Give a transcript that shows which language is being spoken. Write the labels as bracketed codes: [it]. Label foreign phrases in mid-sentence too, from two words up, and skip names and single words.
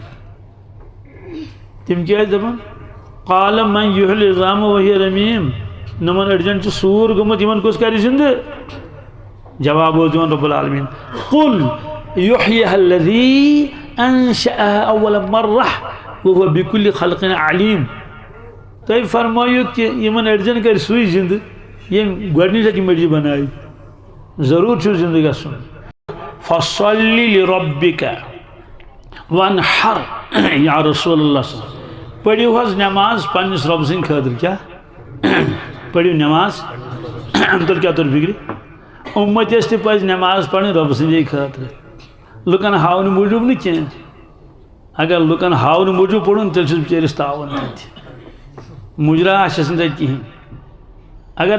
[ks] تِم کیٛاہ ٲسۍ دپان [ar] قال من یحیی العظام وہی رمیم [ks] نمن أڑجن چھُ سوٗر گوٚمُت یِمن کُس کرِ زِندٕ جواب اوس دِوان [ar] رب العالمین قل یحییہا الذی انشأہا اول مرہ وہو بکل خلق علیم [ks] تُہۍ فرمٲیِو کہ یِمن أڑجن کر سُے زِندٕ ییٚمۍ گۄڈنِچ لٹہِ یِم أڑجہِ بنایہِ ضروٗر چھُ زِندٕ گژھُن [ar] فصلی لربک وانحر یا رسول اللہ صلی اللہ علیہ وسلم [ks] پٔرِو حظ نٮ۪ماز پننِس رۄب سٕنٛدِ خٲطرٕ کیٛاہ پٔرِو نٮ۪ماز تُل کیٛاہ توٚر فِکرِ اُمتس تہِ پزِ نٮ۪ماز پرٕنۍ رۄب سٕنٛدے خٲطرٕ لُکن ہاونہٕ موٗجوٗب نہٕ کینٛہہ اگر لُکن ہاونہٕ موٗجوٗب پوٚرُن تیٚلہِ چھُس بِچٲرِس تاوان تتہِ مُجرا آسٮ۪س نہٕ تتہِ کِہیٖنۍ اگر